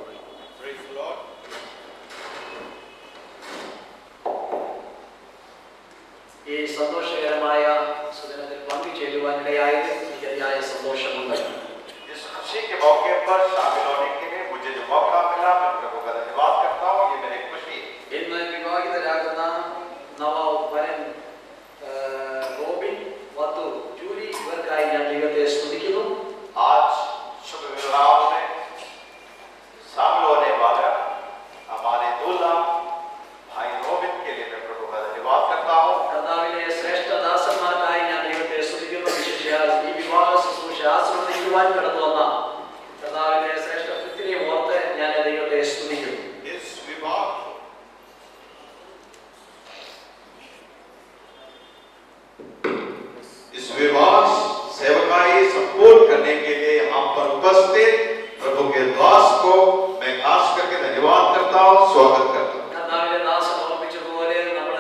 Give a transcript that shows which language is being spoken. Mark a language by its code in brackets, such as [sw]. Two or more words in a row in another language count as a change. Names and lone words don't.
[ml] ഈ സന്തോഷകരമായ സുദിനത്തിൽ പങ്കുചേരുവാനിടയായത് എനിക്ക് അതിയായ സന്തോഷമുണ്ട്. [hi] इस खुशी के मौके पर शामिल होने के लिए मुझे जो मौका मिला मैं प्रभु का धन्यवाद करता हूँ. ये मेरी खुशी है. [ml] ഇന്ന് വിവാഹിതരാകുന്ന നവവരൻ റോബിൻ, വധു ജൂലി, ഇവർക്കായി ഞാൻ ദൈവത്തെ സ്തുതിക്കുന്നു. [hi] आज शुभ विवाह में शामिल होने वाला हमारे दूल्हा भाई रोबिन के लिए मैं प्रभु का धन्यवाद करता हूँ. [ml] കർത്താവിലെ ശ്രേഷ്ഠ ദാസന്മാർക്കായി ഞാൻ ദൈവത്തെ സ്തുതിക്കുന്നു. വിശേഷിച്ചാൽ ഈ വിവാഹ ശുശ്രൂഷ ആസ്വദിക്കുവാൻ കടന്നു വന്ന കർത്താവിലെ ശ്രേഷ്ഠ കൃത്യനെ ഓർത്ത് ഞാൻ ദൈവത്തെ സ്തുതിക്കുന്നു. [hi] इस विवाह सेवकाई सपोर्ट करने के लिए यहाँ पर उपस्थित प्रभु के दास को मैं खास करके धन्यवाद करता हूँ, स्वागत करता हूँ. [ml] കർത്താവിലെ ദാസൻ ഓർമ്മിച്ചതുപോലെ